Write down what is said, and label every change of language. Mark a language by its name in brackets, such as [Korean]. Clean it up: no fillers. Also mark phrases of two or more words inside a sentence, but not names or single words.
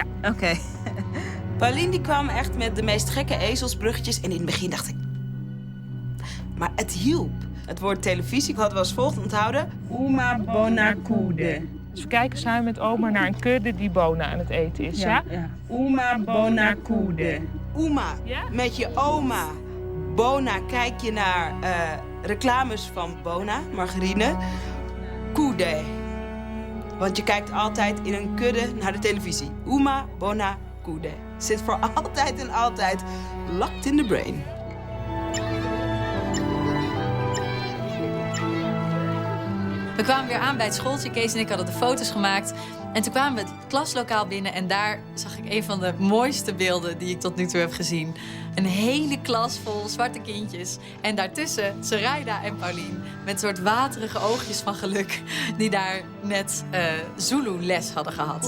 [Dutch] Oké. Pauline die kwam echt met de meest gekke ezelsbruggetjes. En in het begin dacht ik... Maar het hielp. Het woord televisie hadden we als volgt onthouden. [Zulu] Uma bonakude. [Dutch] Dus we kijken samen met oma naar een kudde die Bona aan het eten is, ja? [Zulu] Uma bonakude. Uma, [Dutch] Ja? met je oma. Bona, kijk je naar reclames van Bona, margarine. [Zulu] Kude. [Dutch] Want je kijkt altijd in een kudde naar de televisie. [Zulu] Uma bonakude. [Dutch] Zit voor altijd en altijd [English] locked in the brain. [Dutch] We kwamen weer aan bij het schooltje. Kees en ik hadden de foto's gemaakt. En toen kwamen we het klaslokaal binnen en daar zag ik een van de mooiste beelden die ik tot nu toe heb gezien. Een hele klas vol zwarte kindjes. En daartussen Zoraida en Pauline met soort waterige oogjes van geluk die daar net Zulu-les hadden gehad.